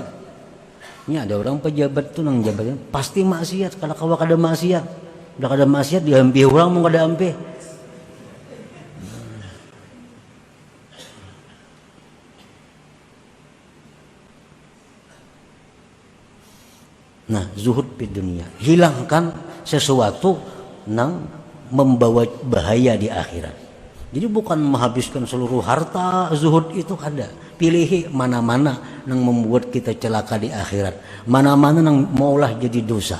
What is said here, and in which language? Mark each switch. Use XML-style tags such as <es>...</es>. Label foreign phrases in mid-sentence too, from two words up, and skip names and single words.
<bjn>Ini ada orang pejabat tuh nang jabatan pasti maksiat, kada kawa kada maksiat. Udah kada maksiat diambil orang mau kada ampe.</bjn> <id>Nah, zuhud di dunia, hilangkan sesuatu yang membawa bahaya di akhirat.</id> <bjn>Jadi bukan menghabiskan seluruh harta, zuhud itu kada. Pilih mana-mana yang membuat kita celaka di akhirat, mana-mana yang maulah jadi dosa.</bjn>